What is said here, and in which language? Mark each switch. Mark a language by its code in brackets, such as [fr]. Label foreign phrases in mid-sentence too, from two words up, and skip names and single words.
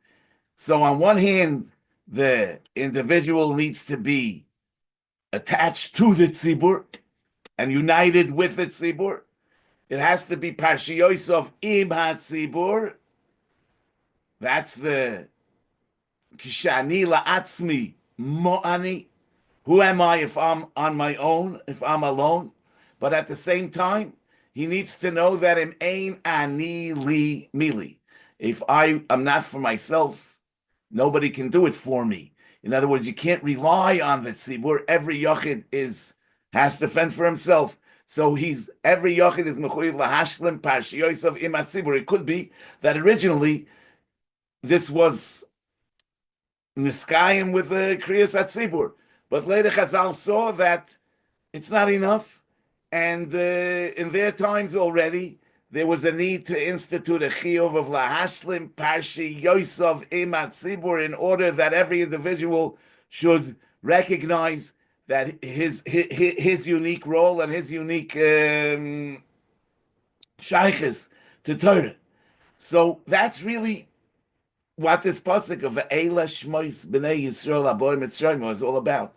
[en] So on one hand, the individual needs to be attached to the tzibur and united with the tzibur. It has to be [he] Parshiyosav im HaTzibur. [en] That's the [he] Kishani la'atzmi mo'ani. [en] Who am I if I'm on my own, if I'm alone? But at the same time, he needs to know that [he] im ein ani li mili. [en] If I am not for myself, nobody can do it for me. In other words, you can't rely on the tzibur. Every yochid has to fend for himself. So every yochid is [he] mechuyev lahashlim parshiyosav im hatzibur. [en] It could be that originally this was niskayim with the [he] kriyas hatzibur, [en] but later Chazal saw that it's not enough, and in their times already there was a need to institute a chiyuv of [he] lahashlim parshiyosav im hatzibur [en] in order that every individual should recognize that his unique role and his unique shaykhis to Torah. So that's really what this pasuk of [he] Eila Shmois B'nei Yisrael Aboy Mitzrayim [en] was all about.